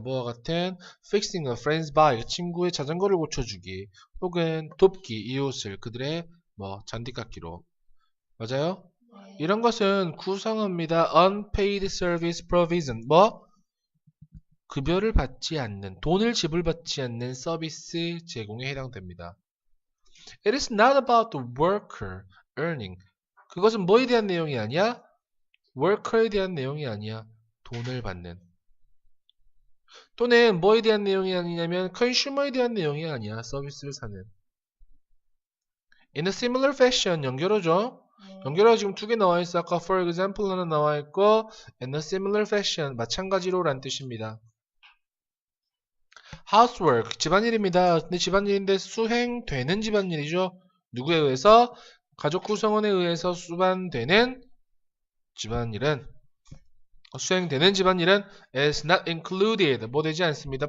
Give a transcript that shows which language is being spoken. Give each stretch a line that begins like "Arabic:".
Korean: 뭐와 같은
English: fixing a friend's bike,
Korean: 친구의 자전거를 고쳐주기, 혹은 돕기, 이웃을 그들의 잔디깎기로. 맞아요? 이런 것은 구성합니다.
English: unpaid service provision,
Korean: 급여를 받지 않는, 돈을 지불받지 않는 서비스 제공에 해당됩니다.
English: It is not about the worker earning.
Korean: 그것은 뭐에 대한 내용이 아니야? worker에 대한 내용이 아니야. 돈을 받는. 또는 뭐에 대한 내용이 아니냐면 consumer에 대한 내용이 아니야. 서비스를 사는.
English: In a similar fashion, 연결어죠.
Korean: 연결어 지금 두 개 나와 있어. 아까 for example 하나 나와 있고
English: in a similar fashion,
Korean: 마찬가지로 란 뜻입니다. housework, 집안일입니다. 근데 집안일인데 수행되는 집안일이죠. 누구에 의해서? 가족 구성원에 의해서 수반되는 집안일은 수행되는 집안일은
English: is not included,
Korean: 되지 않습니다.